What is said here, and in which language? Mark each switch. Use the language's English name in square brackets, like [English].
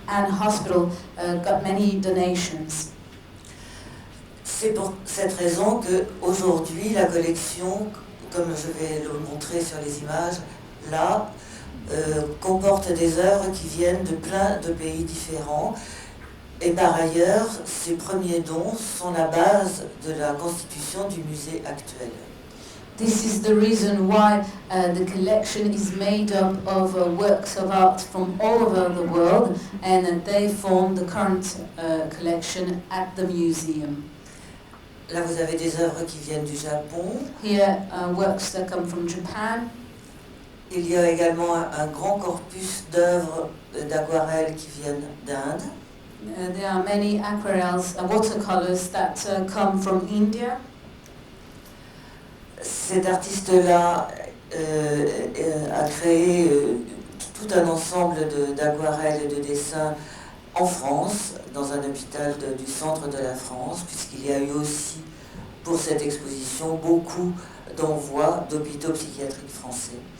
[English] Anne Hospital got many donations. [French] C'est pour cette raison qu'aujourd'hui, la collection, comme je vais le montrer sur les images, là, comporte des œuvres qui viennent de plein de pays différents. Et par ailleurs, ces premiers dons sont la base de la constitution du musée actuel. [English] This is the reason why the collection is made up of works of art from all over the world, and they form the current collection at the museum. [French] Là, vous avez des œuvres qui viennent du Japon. [English] Here, works that come from Japan. [French] Il y a également un grand corpus d'œuvres d'aquarelles qui viennent d'Inde. [English] There are many aquarelles, watercolors that come from India. [French] Cet artiste-là a créé tout un ensemble d'aquarelles et de dessins en France, dans un hôpital du centre de la France, puisqu'il y a eu aussi, pour cette exposition, beaucoup d'envois d'hôpitaux psychiatriques français.